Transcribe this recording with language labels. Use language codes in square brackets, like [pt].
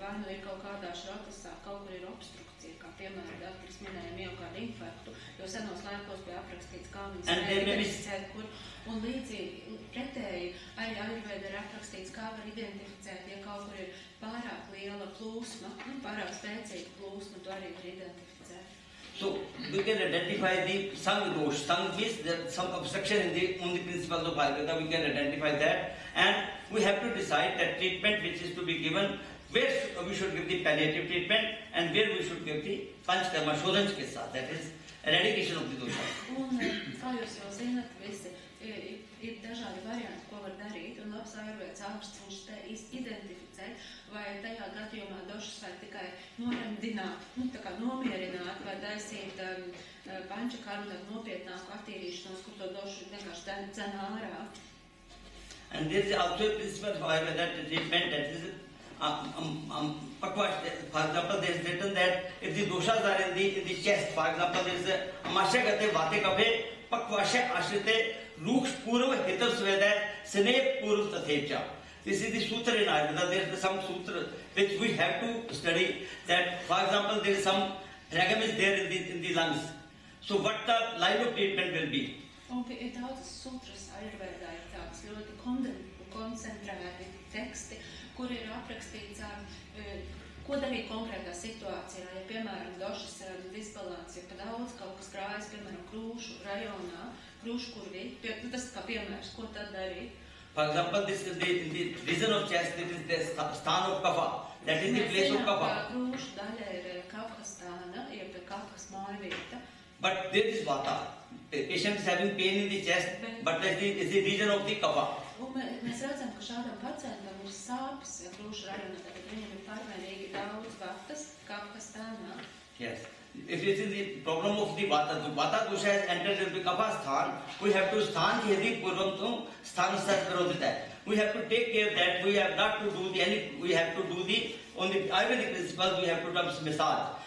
[lv] Vai nu ir kaut kādā šrotasā, kaut kur ir obstrukcija, kā piemēram Daktaris minēja miokārda infarktu, jo senos laikos bija aprakstīts, kā viņas identificēt, kur, un līdzīgi pretēji arī Ayurveda ir aprakstīts, kā var identificēt, ja kaut kur ir pārāk liela plūsma, pārāk spēcīga plūsma, to arī var identificēt. [en] So we can identify the Sang dosh. Sang means there some obstruction on the principles of Ayurveda. We can identify that, and we have to decide that treatment which is to be given, where we should give the palliative treatment and where we should give the Panchkarma Shodhan Chikitsa, that is eradication of the dosha. [lv] Un, kā jūs jau zināt, visi ir dažādi varianti, ko var darīt, un labs Ayurvedas ārsts viņš te identificē, vai tajā gadījumā došas var tikai noremdināt, tā kā nomierināt, vai taisīt pančakarmu nopietnāku attīrīšanos, kur to došu vienkārši dzen ārā. [en] And there is also a principle of Ayurveda treatment that is Pakwash. For example, there is written that if the doshas are in the chest, for example, there is [sa] Amasya Gate Vate Kaphe Pakwasha Ashrite Ruksh Purva Hitar Sveda Sne Purv Tathepcha. [en] This is the sutra in Ayurveda. There is some sutra which we have to study. That, for example, there is some phlegm is there in the lungs. So what the line of treatment will be? [lv] Un ir daudz sutras Ayurvedā, ir tāds ļoti koncentrēti teksti, kur ir aprakstīts, ko darīt konkrētā situācijā. Ja, piemēram, došas disbalans, ja pa daudz kaut kas krājas, piemēram, krūšu rajonā, krūšu kurvī, tas kā piemērs, ko tad darīt? [en] For example, this is the region of chest, it is the stan of kapha. That is the place of kapha. [lv] Krūšu daļa ir kapha stāna, ir kaphas mājvieta. [en] But there is vata. The patient is having pain in the chest, but that is the region of the kapha. [lv] Un mēs redzam, ka šādam pacientam ir sāpes krūšu rajonā, tad viņam ir pārmērīgi daudz vatas kapha stānā. [en] Yes. If it is the problem of the vata dosha has entered into the kapha sthan, we have to [sa] sthan jehdi purvam sthan sat virodhita. [en] We have to take care that we have not to do we have to do on the Ayurvedic principles, we have to do massage.